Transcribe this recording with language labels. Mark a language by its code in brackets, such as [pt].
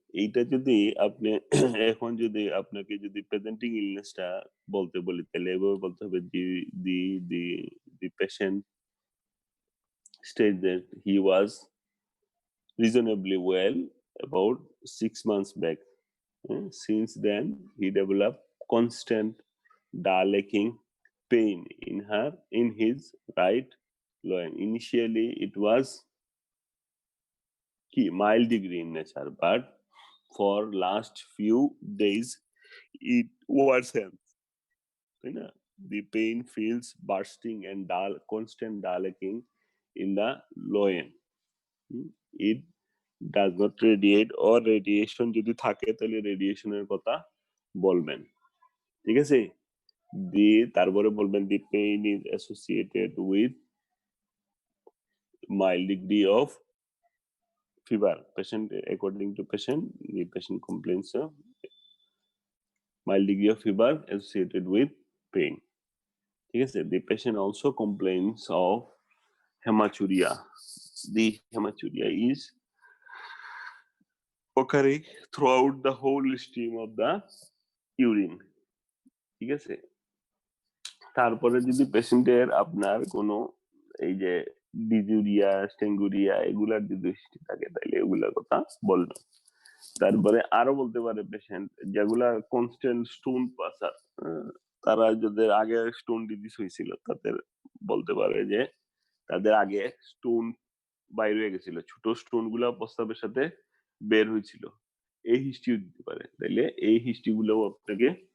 [bn] এইটা যদি আপনি এখন যদি আপনাকে যদি প্রেজেন্টিং ইলনেসটা বলতে বলি তাহলে এভাবে বলতে হবে, দি দি দি patient [en] stated that he was reasonably well about 6 months back. Since then, he developed constant dilating pain in his right loin. Initially, it was mild degree in nature, but for last few days, it worsened. You know, the pain feels bursting and constant dilating in the loin. It does not radiate or radiation [bn] যদি থাকে তাহলে রেডিয়েশনের কথা বলবেন। ঠিক আছে? তারপরে বলবেন [en] the pain is associated with mild degree of fever. Patient, according to patient, the patient complains of mild degree of fever associated with pain. [bn] ঠিক আছে? [en] The patient also complains of hematuria. The hematuria is occurring throughout the whole stream of the urine. [bn] ঠিক আছে? তারপরে যদি পেশেন্টের আপনার কোনো এই যে ডিজুরিয়া, স্টেঙ্গুরিয়া এগুলার যদি হিস্ট্রি থাকে তাহলে এগুলার কথা বলবেন। তারপরে আরো বলতে পারে পেশেন্ট যেগুলা কনস্ট্যান্ট স্টোন পাসার, তারা যাদের আগে স্টোন ডিজিজ হয়েছিল তাদের বলতে পারে যে তাদের আগে স্টোন বাইরে হয়ে গেছিল, ছোট স্টোন গুলা প্রস্রাবের সাথে বের হয়েছিল, এই হিস্ট্রি দিতে পারে। তাইলে এই হিস্ট্রি গুলো আপনাকে